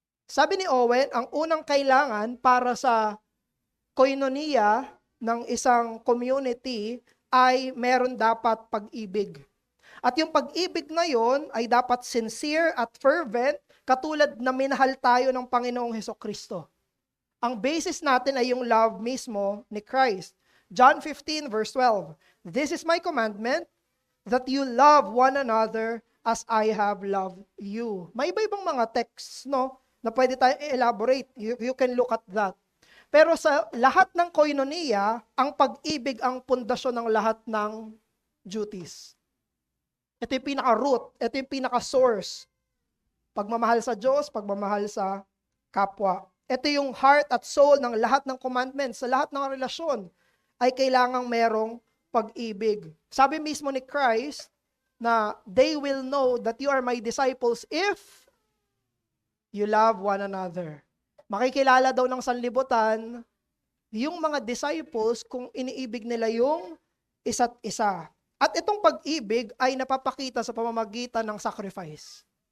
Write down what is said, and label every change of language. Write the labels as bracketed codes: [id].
[tl] Sabi ni Owen, ang unang kailangan para sa koinonia ng isang community ay meron dapat pag-ibig. At yung pag-ibig na yon ay dapat sincere at fervent, katulad na minahal tayo ng Panginoong Hesukristo. Ang basis natin ay yung love mismo ni Christ. [en] John 15 verse 12, "This is my commandment, that you love one another as I have loved you." [tl] May iba-ibang mga texts, no, na pwede tayong i-elaborate. [en] You can look at that. [tl] Pero sa lahat ng koinonia, ang pag-ibig ang pundasyon ng lahat ng duties. Ito yung pinaka-root, ito yung pinaka-source. Pagmamahal sa Diyos, pagmamahal sa kapwa. Ito yung heart at soul ng lahat ng commandments, sa lahat ng relasyon ay kailangang merong pag-ibig. Sabi mismo ni Christ na [en] they will know that you are my disciples if you love one another. [tl] Makikilala daw ng sanlibutan yung mga disciples kung iniibig nila yung isa't isa. At itong pag-ibig ay napapakita sa pamamagitan ng sacrifice.